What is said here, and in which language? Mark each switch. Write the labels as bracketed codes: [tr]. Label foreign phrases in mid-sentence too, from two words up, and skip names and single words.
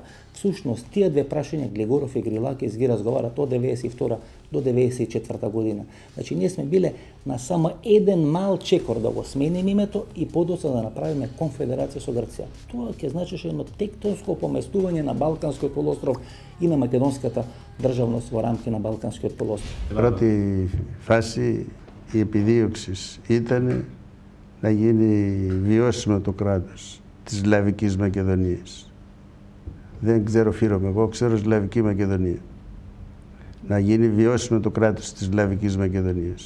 [mk] Всушност, тие две прашања Глигоров и Грилакис ги разговарат од 92 до 94 година. Значи, ние сме биле на само еден мал чекор да го смениме името и подоцна да направиме конфедерација со Грција. Тоа ќе значеше едно тектонско поместување на Балканскиот полуостров и на македонската државност во рамки на Балканскиот полуостров. [el] Πρώτη φάση η επιδίωξη ήταν να γίνει βιώσιμο το κράτος της Σλαβικής Μακεδονίας. Δεν ξέρω φύρομαι, εγώ ξέρω Σλαβική Μακεδονία. Να γίνει βιώσιμο το κράτος της Σλαβικής Μακεδονίας.